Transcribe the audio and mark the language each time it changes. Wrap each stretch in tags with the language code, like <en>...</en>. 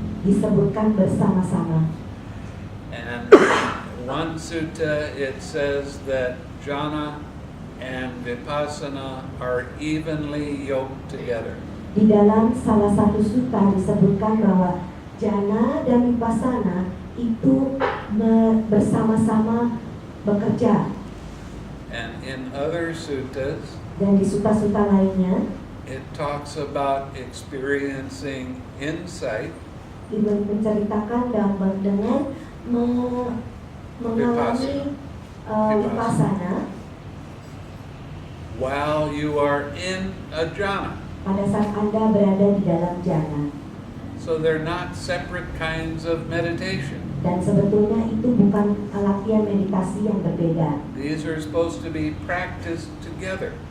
<id>disebutkan bersama-sama.</id> <en>And one sutta, it says that jhana and vipassana are evenly yoked together.</en> <id>Di dalam salah satu sutta disebutkan bahwa jhana dan vipassana itu bersama-sama bekerja.</id> <en>And in other suttas,</en> <id>Dan di sutta-sutta lainnya</id> <en>it talks about experiencing insight</en> <id>menceritakan dengan mengalami vipassana</id> <en>while you are in a jhana.</en> <id>pada saat Anda berada di dalam jhana.</id> <en>So they're not separate kinds of meditation.</en> <id>Dan sebetulnya itu bukan latihan meditasi yang berbeda.</id> <en>These are supposed to be practiced together.</en>